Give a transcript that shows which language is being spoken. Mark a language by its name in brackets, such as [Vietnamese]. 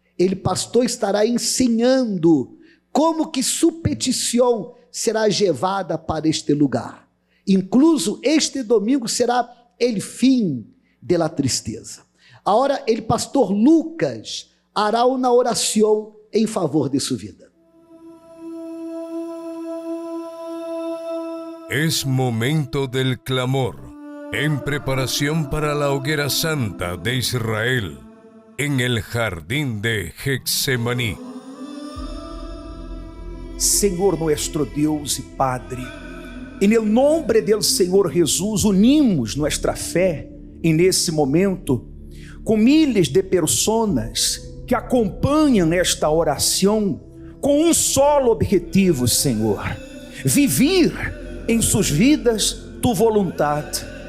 [Portuguese] O pastor estará ensinando como que sua petição será levada para este lugar. Incluso este domingo será o fim da tristeza. Agora, o pastor Lucas [Spanish] hará [Portuguese] uma oração em favor de sua vida. [Spanish] Es momento del clamor, en preparación para la hoguera santa de Israel, en el jardín de Getsemaní. [Portuguese] Senhor [Spanish] nuestro [Portuguese] Deus e Padre, em [Spanish] el nombre del [Portuguese] Senhor Jesus, [Spanish] unimos nuestra fé [Portuguese] nesse momento com milhares de pessoas que acompanham esta oração com um solo objetivo, Senhor: viver em suas vidas tu vontade.